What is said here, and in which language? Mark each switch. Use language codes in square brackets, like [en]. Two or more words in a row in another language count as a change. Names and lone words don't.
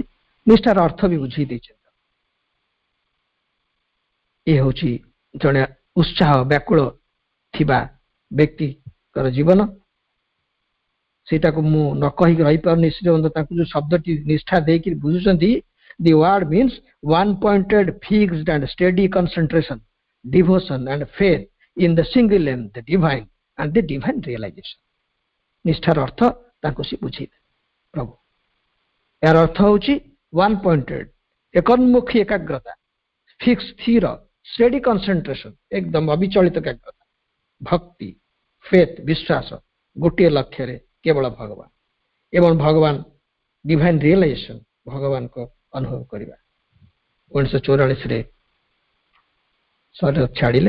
[or] ନିଷ୍ଠାର ଅର୍ଥ ବି ବୁଝେଇ ଦେଇଛନ୍ତି। ଏ ହେଉଛି ଜଣେ ଉତ୍ସାହ ବ୍ୟାକୁଳ ଥିବା ବ୍ୟକ୍ତିଙ୍କର ଜୀବନ। ସେଇଟାକୁ ମୁଁ ନ କହିକି ରହିପାରୁନି। ଶ୍ରୀଅନ୍ଦ ତାଙ୍କୁ ଯୋଉ ଶବ୍ଦଟି ନିଷ୍ଠା ଦେଇକି ବୁଝୁଛନ୍ତି, [en] the word means one pointed, fixed and steady concentration, devotion and faith in the single aim, the divine and the divine realization. [or] ନିଷ୍ଠାର ଅର୍ଥ ତାଙ୍କୁ ସେ ବୁଝେଇଲେ ପ୍ରଭୁ। ଏହାର ଅର୍ଥ ହେଉଛି [en] one pointed, [or] ଏକନ୍ମୁଖୀ ଏକାଗ୍ରତା, ଫିକ୍ସ ସ୍ଥିର, [en] steady concentration, [or] ଏକଦମ ଅବିଚଳିତ ଏକାଗ୍ରତା, ଭକ୍ତି, ଫେଥ ବିଶ୍ୱାସ, ଗୋଟିଏ ଲକ୍ଷ୍ୟରେ କେବଳ ଭଗବାନ, ଏବଂ ଭଗବାନ [en] divine realization, [or] ଭଗବାନଙ୍କ ଅନୁଭବ କରିବା। 1944ରେ ଶରୀର ଛାଡ଼ିଲେ।